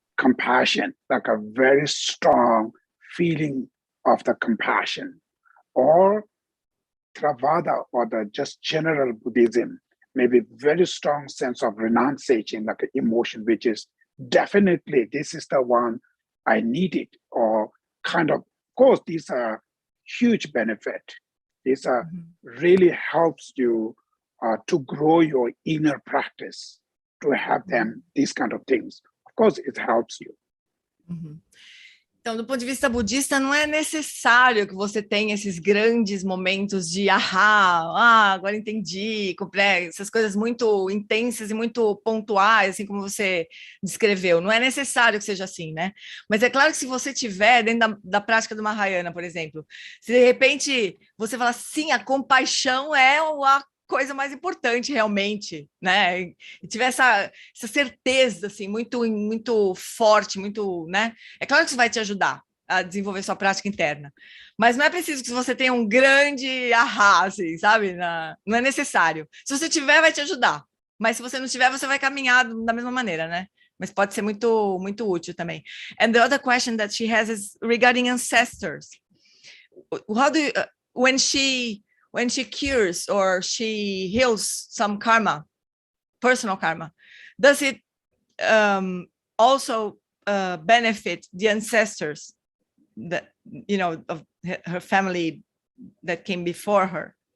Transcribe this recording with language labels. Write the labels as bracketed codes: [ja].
[en] Compassion, like a very strong feeling of the compassion, or Theravada, or the just general Buddhism, maybe very strong sense of renunciation, like an emotion, which is definitely this is the one I needed, or kind of course, these are huge benefit. These are really helps you to grow your inner practice, to have them, these kind of things. Of course, it helps you. [pt] Então, do ponto de vista budista, não é necessário que você tenha esses grandes momentos de agora entendi, essas coisas muito intensas e muito pontuais, assim como você descreveu. Não é necessário que seja assim, né? Mas é claro que se você tiver dentro da prática do Mahayana, por exemplo, se de repente você fala, sim, a compaixão é a coisa mais importante realmente, né? E tiver essa certeza assim muito forte, muito, né? É claro que isso vai te ajudar a desenvolver sua prática interna, mas não é preciso que você tenha um grande assim, sabe? Não é necessário. Se você tiver, vai te ajudar, mas se você não tiver, você vai caminhar da mesma maneira, né? Mas pode ser muito útil também. [en] And the other question that she has is regarding ancestors. How do you, when she cures or she heals some karma, personal karma, does it also benefit the ancestors that, you know, of her family that came before her?